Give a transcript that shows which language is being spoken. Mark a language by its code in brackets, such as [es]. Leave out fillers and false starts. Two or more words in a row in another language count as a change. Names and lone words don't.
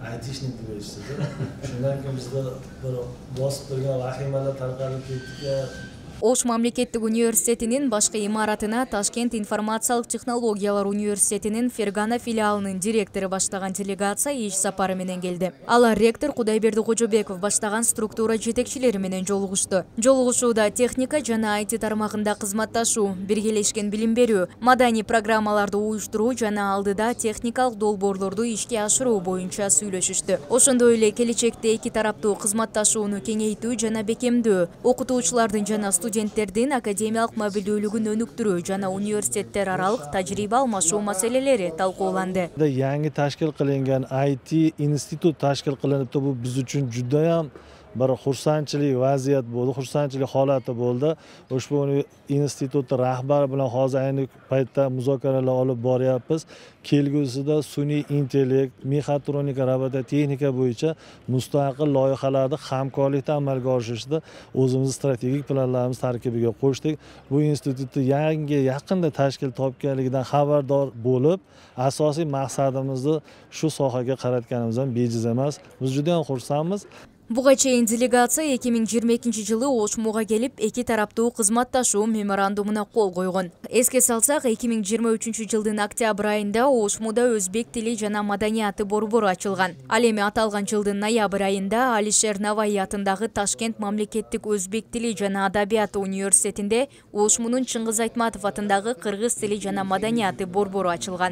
[uz] айтишник деп eshitdi. Shundan keyin bizda bir bosib turgan vahimalar tarqalib ketdi. [ky] Ош мамлекеттик университетинин башкы имаратына Ташкент информациялык технологиялар университетинин Фергана филиалынын директору баштаган делегация иш сапары менен келди. Алар ректор Кудайберди Кожобеков баштаган структура жетекчилери менен жолугушту. Жолугушууда техника жана IT тармагында кызматташуу, биргелешкен билим берүү, маданий программаларды уюштуруу жана алдыда техникалык долбоорлорду ишке ашыруу боюнча сүйлөшүштү. Ошондой эле келечекте эки тараптуу кызматташууну кеңейтүү жана бекемдөө, окутуучулардын жана студенттердин академиялык мобилдүүлүгүн өнүктүрүү жана университеттер аралык тажрыйба алмашуу маселелери талкууланды. [uz] Yangi tashkil qilingan IT institut tashkil qilinibdi. Bu biz uchun juda ham bir xursandchilik vaziyat bo'ldi, xursandchilik holati bo'ldi. Ushbu institut rahbari bilan hozir ayni paytda muzokaralar olib boryapmiz. Kelgusida sun'iy intellekt, mexatronika, robototexnika bo'yicha mustaqil loyihalarni hamkorlikda amalga oshirishda o'zimiz strategik planlarimiz tarkibiga qo'shdik. Bu institutni yaqinda tashkil topganligidan xabardor bo'lib, asosiy maqsadimizni shu sohaga qaratganimizdan bejiz emas. Biz juda ham xursandmiz. [ky] Буга чейин делегация 2022-жылы Ошмуга келип, эки тараптуу кызматташуу меморандумуна кол койгон. Эске салсак, 2023-жылдын октябрь айында Ошмуда өзбек тили жана маданияты борбору ачылган. Ал эми аталган жылдын ноябрь айында Алишер Наваи атындагы Ташкент мамлекеттик өзбек тили жана адабияты университетинде Ошмунун Чыңгыз Айтматов атындагы кыргыз тили жана маданияты борбору ачылган.